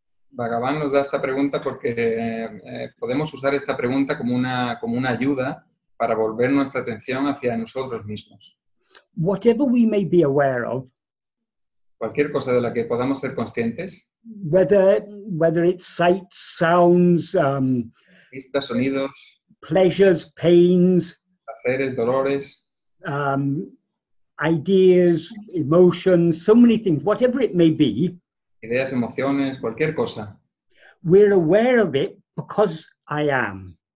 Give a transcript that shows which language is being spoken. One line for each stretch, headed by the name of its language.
Spanish: Bhagavan nos da esta pregunta porque podemos usar esta pregunta como una ayuda para volver nuestra atención hacia nosotros mismos.
English: whatever we may be aware of,
Spanish: cualquier cosa de la que podamos ser conscientes,
English: whether it's sights, sounds,
Spanish: vistas, sonidos,
English: pleasures, pains,
Spanish: placeres, dolores,
English: ideas, emotions, so many things, whatever it may be,
Spanish: ideas, emociones, cualquier cosa.
English: we're aware of it because I am.